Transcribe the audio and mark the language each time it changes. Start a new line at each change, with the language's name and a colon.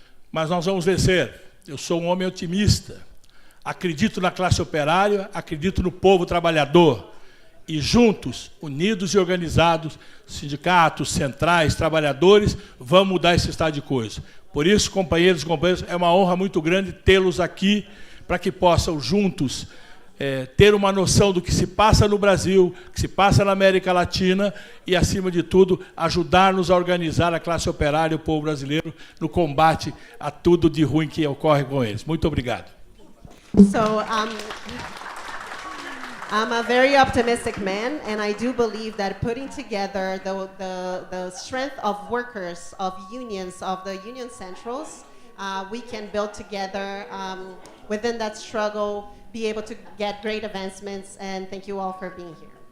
Portuguese: Mas nós vamos vencer. Eu sou um homem otimista. Acredito na classe operária, acredito no povo trabalhador. E juntos, unidos e organizados, sindicatos, centrais, trabalhadores, vamos mudar esse estado de coisa. Por isso, companheiros e companheiras, é uma honra muito grande tê-los aqui para que possam juntos ter uma noção do que se passa no Brasil, que se passa na América Latina e, acima de tudo, ajudar-nos a organizar a classe operária e o povo brasileiro no combate a tudo de ruim que ocorre com eles. Muito obrigado.
English: So, I'm a very optimistic man, and I do believe that putting together the strength of workers, of unions, of the union centrals, we can build together within that struggle, be able to get great advancements, and thank you all for being here.